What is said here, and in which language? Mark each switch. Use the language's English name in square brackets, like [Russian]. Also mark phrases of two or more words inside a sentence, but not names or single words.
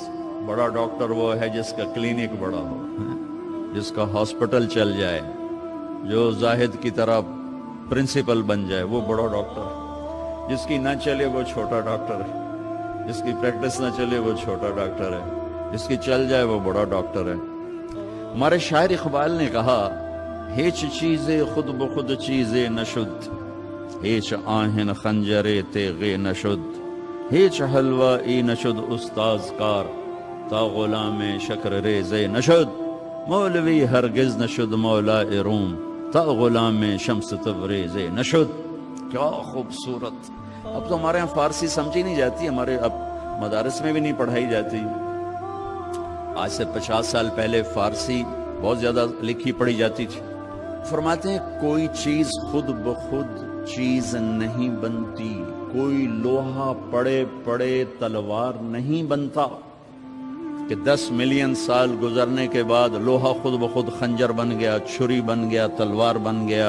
[Urdu] بڑا ڈاکٹر وہ ہے جس کا کلینک بڑا ہو، جس کا ہاسپٹل چل جائے، جو زاہد کی طرح پرنسپل بن جائے، وہ بڑا ڈاکٹر ہے۔ جس کی نہ چلے وہ چھوٹا ڈاکٹر ہے، جس کی پریکٹس نہ چلے وہ چھوٹا ڈاکٹر ہے، جس کی چل جائے وہ بڑا ڈاکٹر ہے۔ ہمارے شاعر اقبال نے کہا [Persian] ہیچ چیزے خود بخود چیزے نشد، ہیچ آہن خنجرے تیغے نشد، ہیچ حلوہ ای نشد استاز کار، تا غلام شکر ریزے نشد، مولوی ہرگز نشد مولا روم، تا غلام شمس تبریزے نشد۔ [Urdu] کیا خوبصورت! اب تو ہمارے یہاں فارسی سمجھی نہیں جاتی، ہمارے اب مدارس میں بھی نہیں پڑھائی جاتی۔ آج سے 50 سال پہلے فارسی بہت زیادہ لکھی پڑھی جاتی تھی۔ فرماتے ہیں کوئی چیز خود بخود چیز نہیں بنتی، کوئی لوہا پڑے پڑے تلوار نہیں بنتا کہ 10 ملین سال گزرنے کے بعد لوہا خود بخود خنجر بن گیا، چھری بن گیا، تلوار بن گیا۔